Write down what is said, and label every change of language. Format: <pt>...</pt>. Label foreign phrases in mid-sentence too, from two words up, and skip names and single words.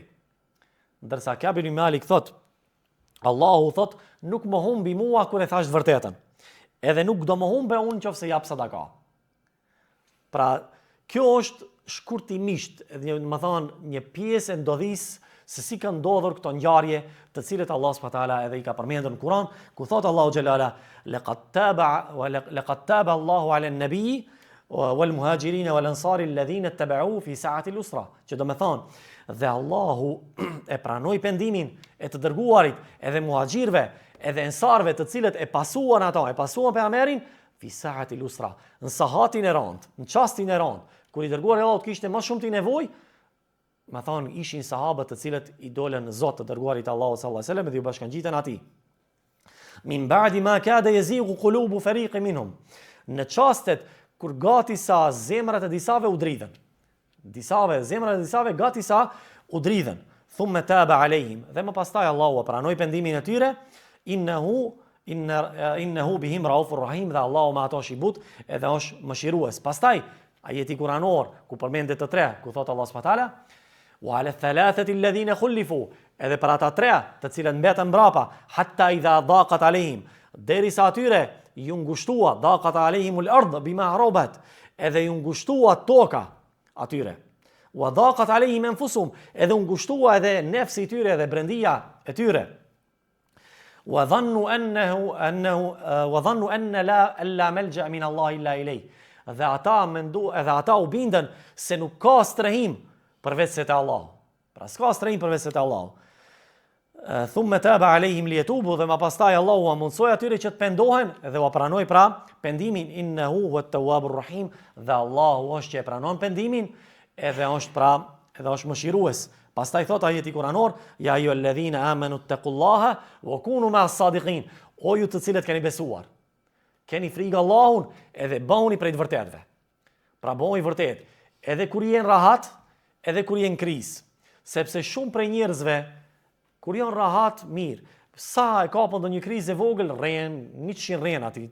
<sq>Ndërsa Ka'b ibn Malik thot, Allahu thot, nuk më humbi mua kur e thash të vërtetën. Edhe nuk do më humbe unë nëse jap sadaka. Pra, kjo është shkurtimisht, më thonë një pjesë e ndodhisë se si kanë ndodhur këto ngjarje, të cilët Allah</sq> <ar>سبحانه وتعالى</ar> <sq>edhe i ka përmendur në Kur'an, ku thot Allahu xhelala,</sq> <ar>لقد تاب الله على النبي والمهاجرين والأنصار الذين اتبعوه في ساعة العسرة.</ar> <sq>Që do të thonë, dhe Allahu e pranoi pendimin e të dërguarit edhe muhaxhirëve, edhe ensarëve të cilët e pasuan pejgamberin</sq> <ar>في ساعة العسرة,</ar> <sq>në sahatin e rënd, në çastin e rënd, kur i dërguari Allahu kishte më shumë të nevojë. Ma thonë, ishin sahabët të cilët i dolën Zot të dërguarit Allahu</sq> <ar>صلى الله عليه وسلم</ar> <sq>dhe ju bashkangjiten atij.</sq> <ar>من بعد ما كاد يزيغ قلوب فريق منهم.</ar> <sq>Në çastet kur gati sa zemrat e disave u dridhen. Zemrat e disave gati sa u dridhen.</sq> <ar>ثم تاب عليهم.</ar> <sq>Dhe më pastaj Allahu pranoi pendimin e tyre.</sq> <ar>إنه بهم رؤوف رحيم,</ar> <sq>dhe Allahu me ato shibut edhe është mëshirues. Pastaj ajeti kuranor ku përmendet të tre, ku thot Allah</sq> <ar>سبحانه وتعالى, وعلى الثلاثة الذين خلفوا,</ar> <sq>edhe për ata tre të cilët mbetën mbrapa,</sq> <ar>حتى إذا ضاقت عليهم,</ar> <sq>derisa atyre ju ngushtua,</sq> <ar>ضاقت عليهم الأرض بما رحبت,</ar> <sq>edhe ju ngushtua toka atyre.</sq> <ar>وضاقت عليهم أنفسهم,</ar> <sq>edhe u ngushtua edhe nefsi i tyre edhe brendia e tyre.</sq> <ar>وظنوا أن لا ملجأ من الله إلا إليه.</ar> <sq>Dhe ata u bindën se nuk ka strehim përveç se te Allahu. Pra s'ka strehim përveç se te Allahu.</sq> <ar>ثم تاب عليهم ليتوبوا,</ar> <sq>dhe më pastaj Allahu u mundsoi atyre që të pendohen dhe u pranoi pra pendimin,</sq> <ar>إنه هو التواب الرحيم,</ar> <sq>dhe Allahu është që e pranon pendimin edhe është mëshirues. Pastaj thot ajeti kuranor,</sq> <ar>يا أيها الذين آمنوا اتقوا الله وكونوا مع الصادقين.</ar> <sq>O ju të cilët keni besuar, keni frikë Allahun edhe bëhuni prej të vërtetëve. Pra bëhuni vërtet, edhe kur jenë rahat, edhe kur jenë krizë. Sepse shumë prej njerëzve, kur janë rahat, mirë. Sa e kapën ndonjë krizë e vogël, rren, 100 rren aty.</sq>